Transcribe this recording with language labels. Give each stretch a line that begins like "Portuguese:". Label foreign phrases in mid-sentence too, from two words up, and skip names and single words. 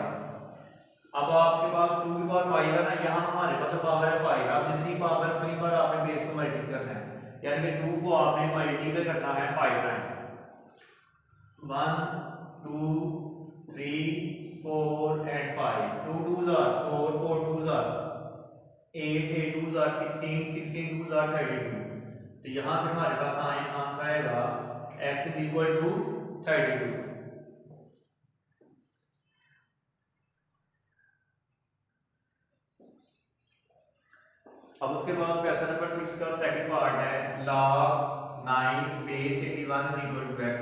Hindi: अब आपके पास 2 की पावर 5 है ना, यहाँ हमारे पास तो पावर है 5। अब जितनी पावर है उतनी बार आपने बेस को मल्टीप्लाई करना है, यानी कि 2 को आपने मल्टीप्लाई करना है 5 टाइम।
English: 1 2 3 4 एंड 5, 2 2s are 4, 4 2s are 8, 8 2s are 16, 16 2s are 32।
Hindi: तो यहाँ पे हमारे पास आंसर आएगा x = 32। अब उसके बाद
English: question number
Hindi: 6 का
English: second part
Hindi: है
English: log 9 base 81
Hindi: = x।